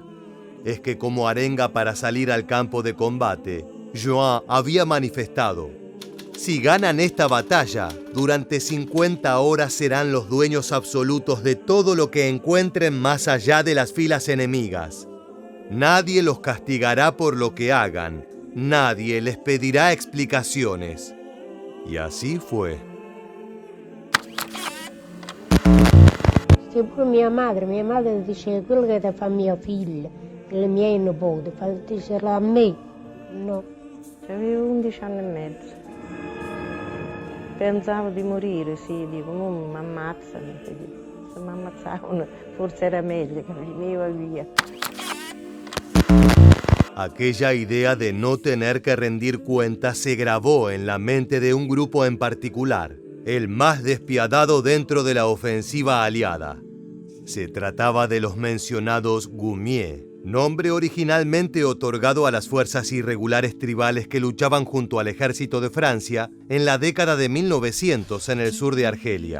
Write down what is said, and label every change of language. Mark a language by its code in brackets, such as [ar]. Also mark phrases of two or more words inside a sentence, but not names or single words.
[es] Es que como arenga para salir al campo de combate, Juin había manifestado: si ganan esta batalla, durante 50 horas serán los dueños absolutos de todo lo que encuentren más allá de las filas enemigas. Nadie los castigará por lo que hagan, nadie les pedirá explicaciones. Y así fue. [it] Pure mia madre dice quello che ti fa mia figlia, le mie nipoti, diceva a me. No, avevo 11 anni e mezzo. Pensavo di morire, sì, dico, non mi ammazzano. Se mi ammazzavano forse era meglio che veniva via. [es] Aquella idea de no tener que rendir cuentas se grabó en la mente de un grupo en particular, el más despiadado dentro de la ofensiva aliada. Se trataba de los mencionados Gumie, nombre originalmente otorgado a las fuerzas irregulares tribales que luchaban junto al ejército de Francia en la década de 1900 en el sur de Argelia.